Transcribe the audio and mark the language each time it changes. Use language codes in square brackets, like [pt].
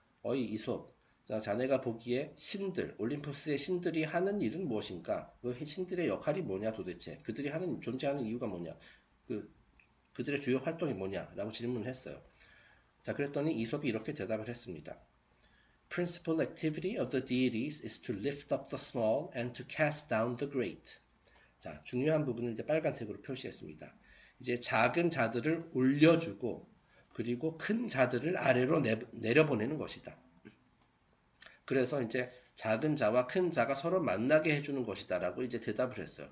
[ko] 어이 이솝, 자, 자네가 보기에 올림푸스의 신들이 하는 일은 무엇인가? 그 신들의 역할이 뭐냐 도대체? 그들이 존재하는 이유가 뭐냐? 그들의 주요 활동이 뭐냐? 라고 질문을 했어요. 자, 그랬더니 이솝이 이렇게 대답을 했습니다. [en] Principal activity of the deities is to lift up the small and to cast down the great. [ko] 자, 중요한 부분을 이제 빨간색으로 표시했습니다. 이제 작은 자들을 올려주고 그리고 큰 자들을 아래로 내려보내는 것이다. 그래서 이제 작은 자와 큰 자가 서로 만나게 해주는 것이다라고 이제 대답을 했어요.